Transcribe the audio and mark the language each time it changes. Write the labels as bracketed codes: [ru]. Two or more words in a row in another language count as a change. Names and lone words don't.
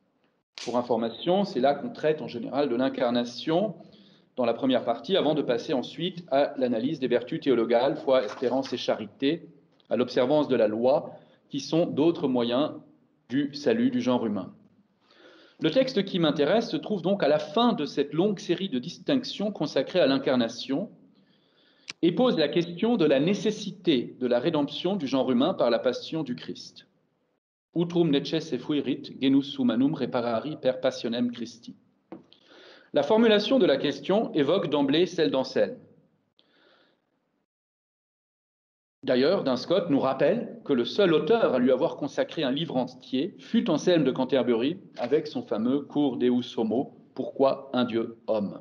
[fr] Pour information, c'est là qu'on traite en général de l'incarnation, dans la première partie, avant de passer ensuite à l'analyse des vertus théologales, foi, espérance et charité, à l'observance de la loi, qui sont d'autres moyens du salut du genre humain. Le texte qui m'intéresse se trouve donc à la fin de cette longue série de distinctions consacrées à l'incarnation et pose la question de la nécessité de la rédemption du genre humain par la passion du Christ. [la] Utrum necesse fuerit genus humanum reparari per passionem Christi. [fr] La formulation de la question évoque d'emblée celle d'Anselme. D'ailleurs, Duns Scotus nous rappelle que le seul auteur à lui avoir consacré un livre entier fut Anselme de Canterbury avec son fameux Cur Deus Homo, pourquoi un Dieu homme.